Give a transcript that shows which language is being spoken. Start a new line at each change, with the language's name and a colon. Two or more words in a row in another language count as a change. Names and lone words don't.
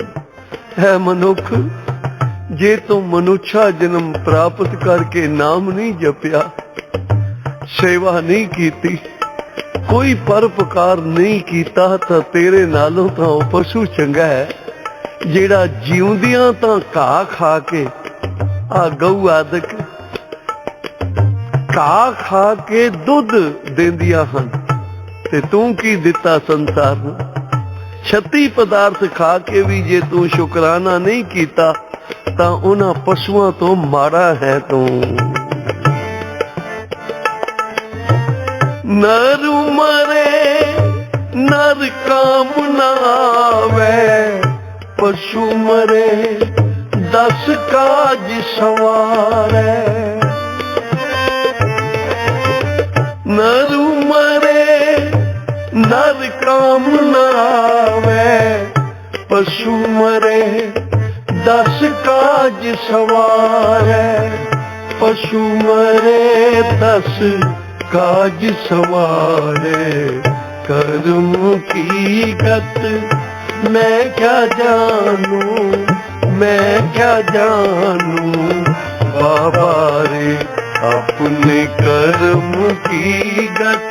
Punjabi: ਹੈ ਮਨੁੱਖ, ਜੇ ਤੂੰ ਮਨੁੱਖਾ ਜਨਮ ਪ੍ਰਾਪਤ ਕਰਕੇ ਨਾਮ ਨਹੀਂ ਜਪਿਆ, ਸੇਵਾ ਨਹੀਂ ਕੀਤੀ, ਕੋਈ ਪਰਉਪਕਾਰ ਨਹੀਂ ਕੀਤਾ, ਤਾਂ ਤੇਰੇ ਨਾਲੋਂ ਤਾਂ ਉਹ ਪਸ਼ੂ ਚੰਗਾ ਹੈ ਜਿਹੜਾ ਜਿਉਂਦਿਆਂ ਤਾਂ ਘਾਹ ਖਾ ਕੇ, ਆ ਗਊ ਆਦਿਕ ਘਾਹ ਖਾ ਕੇ ਦੁੱਧ ਦਿੰਦੀਆਂ ਹਨ, ਤੇ ਤੂੰ ਕੀ ਦਿੱਤਾ ਸੰਸਾਰ ਨੂੰ? 36 ਪਦਾਰਥ ਖਾ ਕੇ ਭੀ ਜੇ ਤੂੰ ਸ਼ੁਕਰਾਨਾ ਨਹੀਂ ਕੀਤਾ ਤਾਂ ਉਨ੍ਹਾਂ ਪਸ਼ੂਆਂ ਤੋਂ ਮਾੜਾ ਹੈ ਤੂੰ।
Hindi: नर मरे नर काम न आवे, पशु मरे 10 काज सवारे। नर मरे नर काम न आवे, पशु मरे 10 काज सवारे। पशु मरे 10 काज सवारे कर्म की गत। मैं क्या जानूं, मैं क्या जानूं बाबा रे अपने कर्म की गत।